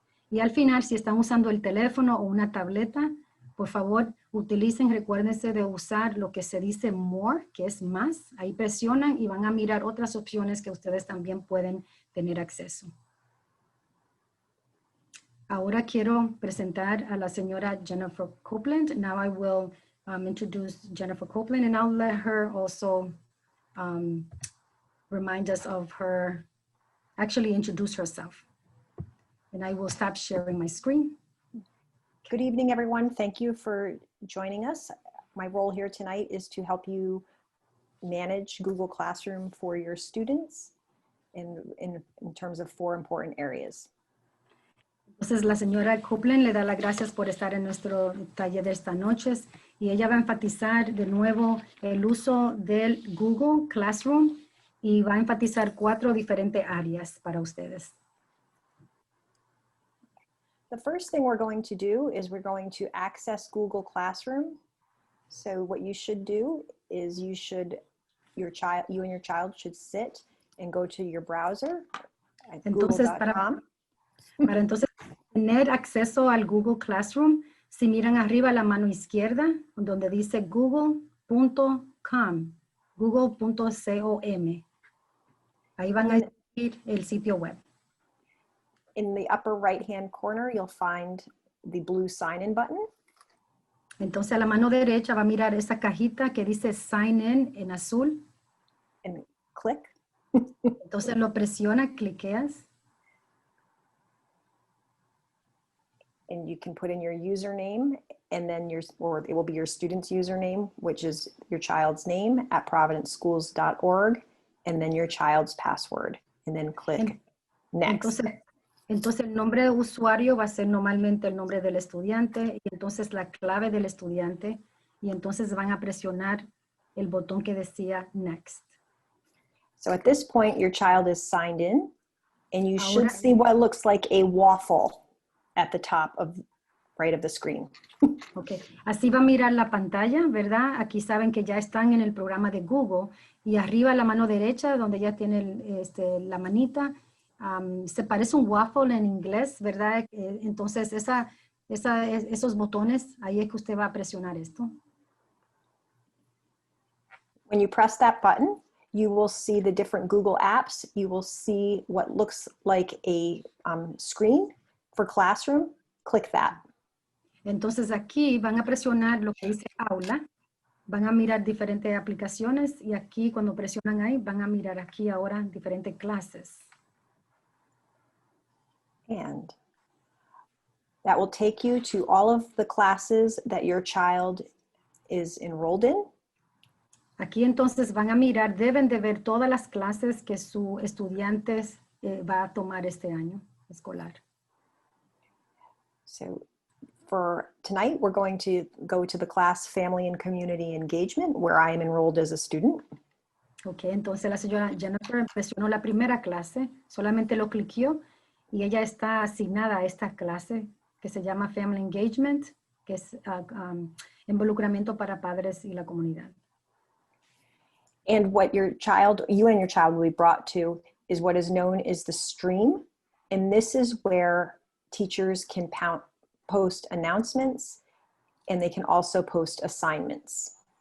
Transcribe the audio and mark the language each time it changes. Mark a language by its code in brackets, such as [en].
[es] Y al final, si están usando el teléfono o una tableta, por favor, recuérdense de usar lo que se dice more, que es más. Ahí presionan y van a mirar otras opciones que ustedes también pueden tener acceso. Ahora quiero presentar a la señora Jennifer Copeland. [en] Now I will introduce Jennifer Copeland, and I'll let her also remind us of her, actually introduce herself. And I will stop sharing my screen. Good evening, everyone. Thank you for joining us. My role here tonight is to help you manage Google Classroom for your students in terms of 4 important areas. [es] Entonces la señora Copeland le da las gracias por estar en nuestro taller de esta noche y ella va a enfatizar de nuevo el uso del Google Classroom y va a enfatizar 4 diferentes áreas para ustedes. [en] The first thing we're going to do is we're going to access Google Classroom. So what you should do is you and your child should sit and go to your browser at google.com. [es] Para entonces tener acceso al Google Classroom, si miran arriba a la mano izquierda, donde dice google.com, google.com. Ahí van a ir el sitio web. [en] In the upper right-hand corner, you'll find the blue sign-in button. [es] Entonces a la mano derecha va a mirar esa cajita que dice Sign In en azul. [en] And click. [es] Entonces lo presiona, cliqueas. [en] And you can put in your username, and then or it will be your student's username, which is your child's name at providenceschools.org, and then your child's password, and then click next. [es] Entonces, Entonces el nombre de usuario va a ser normalmente el nombre del estudiante y entonces la clave del estudiante y entonces van a presionar el botón que decía Next. [en] So at this point, your child is signed in, and you [es] Ahora- [en] should see what looks like a waffle at the top of right of the screen. [es] Ok, así va a mirar la pantalla, ¿verdad? Aquí saben que ya están en el programa de Google y arriba a la mano derecha, donde ya tiene la manita, se parece un waffle en inglés, ¿verdad? Entonces, esos botones, ahí es que usted va a presionar esto. [en] When you press that button, you will see the different Google apps. You will see what looks like a screen for Classroom. Click that. [es] Entonces, aquí van a presionar lo que dice aula, van a mirar diferentes aplicaciones y aquí cuando presionan ahí, van a mirar aquí ahora diferentes clases. [en] And that will take you to all of the classes that your child is enrolled in. [es] Aquí entonces van a mirar, deben de ver todas las clases que su estudiante va a tomar este año escolar. [en] So for tonight, we're going to go to the class Family and Community Engagement, where I am enrolled as a student. [es] Ok, entonces la señora Jennifer presionó la primera clase, solamente lo cliqueó y ella está asignada a esta clase que se llama Family Engagement, que es involucramiento para padres y la comunidad. [en] And what you and your child will be brought to is what is known as the stream. And this is where teachers can post announcements and they can also post assignments.